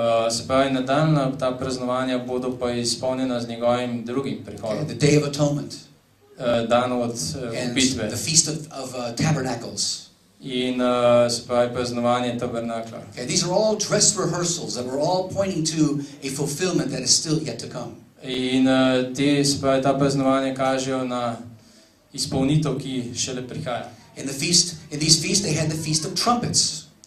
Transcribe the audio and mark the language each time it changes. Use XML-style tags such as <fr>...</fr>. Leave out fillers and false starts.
<sl>Se pravi, nadaljna ta praznovanja bodo pa izpolnjena z njegovim drugim</sl> <en>Okay,</en> <sl>prihodom.</sl> <en>the Day of Atonement</en> <sl>Dan od</sl> <en>and</en> <sl>bitve.</sl> <en>the Feast of Tabernacles.</en> <sl>In se pravi praznovanje tabernakla.</sl> <en>Okay, these are all dress rehearsals that were all pointing to a fulfillment that is still yet to come.</en> <sl>In te, se pravi, ta praznovanja kažejo na izpolnitev, ki šele prihaja.</sl> <en>In these feasts, they had the Feast of Trumpets.</en>